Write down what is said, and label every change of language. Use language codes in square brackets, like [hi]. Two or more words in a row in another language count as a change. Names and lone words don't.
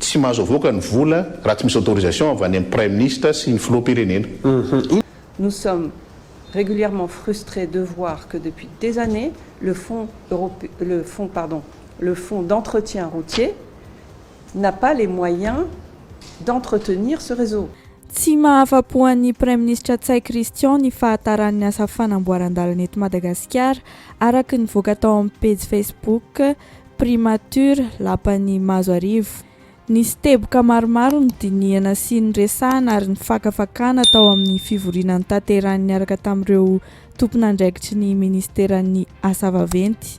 [mg] tsy mahazo avoaka ny vola raha tsy misy autorisation avy any amin'ny [fr] premier ministre [mg] sy ny filoham-pirenena. [fr] Nous sommes régulièrement frustrés de voir que depuis des années, le fonds d'entretien routier n'a pas les moyens d'entretenir ce réseau. [mg] Tsy mahafa-po an'ny [fr] Premier ministre [mg] Tsay Christian ny fahataran'ny asa fanamboaran-dalana eto Madagasikara araka nivoaka tao amin'ny page Facebook Primature lapan'ny Mazoarivo. Nisy teboka maromaro ny dinihana sy ny resahana ary ny fakafakana tao amin'ny fivoriana ny tanterahany niaraka tamin'ireo tompon'andraikitry ny ministeran'ny asa vaventy.